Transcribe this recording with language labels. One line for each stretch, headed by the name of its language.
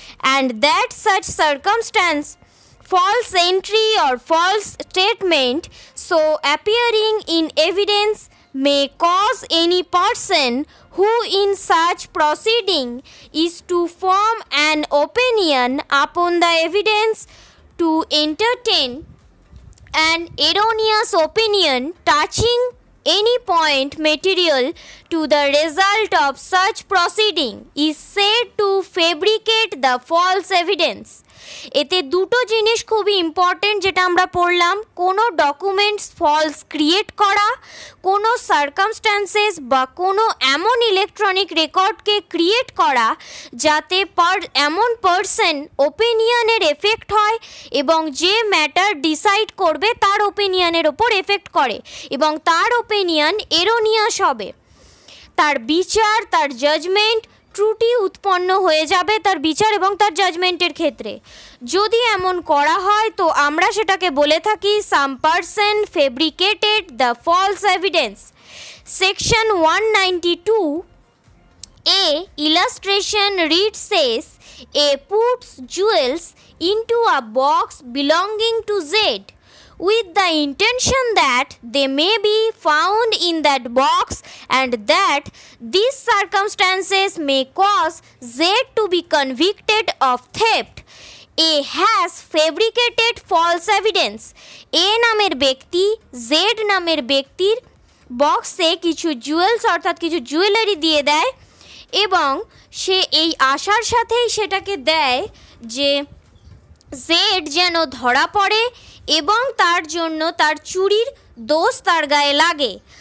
English: and that such circumstance, false entry or false statement so appearing in evidence may cause any person who in such proceeding is to form an opinion upon the evidence to entertain an erroneous opinion touching any point material to the result of such proceeding is said to fabricate the false evidence.
Bangla: এতে দুটো জিনিস খুবই important যেটা আমরা পড়লাম, কোনো documents false create করা, কোনো সার্কামস্ট্যান্সেস বা কোনো এমন ইলেকট্রনিক রেকর্ডকে ক্রিয়েট করা যাতে এমন পার্সন ওপিনিয়নের এফেক্ট হয় এবং যে ম্যাটার ডিসাইড করবে তার ওপিনিয়নের ওপর এফেক্ট করে এবং তার ওপিনিয়ন এরোনিয়াস হবে, তার বিচার, তার জাজমেন্ট ত্রুটি উৎপন্ন হয়ে যাবে তার বিচার এবং তার জাজমেন্টের ক্ষেত্রে। যদি এমন করা হয় তো আমরা সেটাকে বলে থাকি
English: Some person fabricated the false evidence. Section 192 A illustration reads says A puts jewels into a box belonging to Z with the intention that they may be found in that box and that these circumstances may cause Z to be convicted of theft. A has fabricated false evidence.
Bangla: A নামের ব্যক্তি Z নামের ব্যক্তির বক্সে কিছু jewels অর্থাৎ কিছু jewellery দিয়ে দেয় এবং সে এই আশার সাথেই সেটাকে দেয় যে জেড যেন ধরা পড়ে এবং তার জন্য তার চুরির দোষ তার গায়ে লাগে।